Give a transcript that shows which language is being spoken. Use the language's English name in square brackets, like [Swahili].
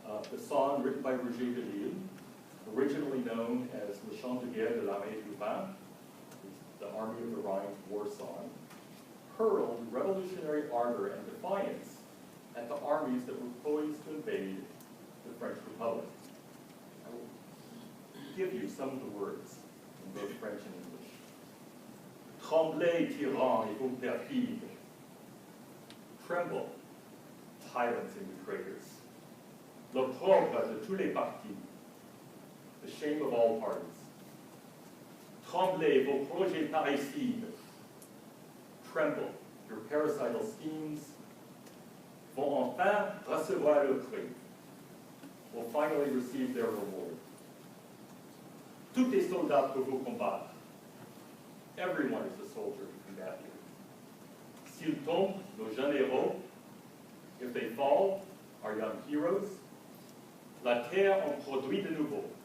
[English] The song, written by Roger de Lille, originally known as Le Chant de Guerre de l'Armée du Rhin, the Army of the Rhine's war song, hurled revolutionary ardor and defiance at the armies that were poised to invade the French Republic. I will give you some of the words in both French and English. [French] Tremblez, tyrans et vous perfides. [English] Tremble, tyrants and betrayers. [French] L'opprobre de tous les partis. [English] The shame of all parties. [French] Tremblez, vos projets parricides. [English] Tremble, your parricidal schemes [French] vont enfin recevoir le prix. [English] Will finally receive their reward. [French] Tout est soldat pour vous combattre. [English] Everyone is a soldier to combat you. [French] S'ils tombent, nos jeunes héros, [English] if they fall, our young heroes, [French] la terre en produit de nouveau.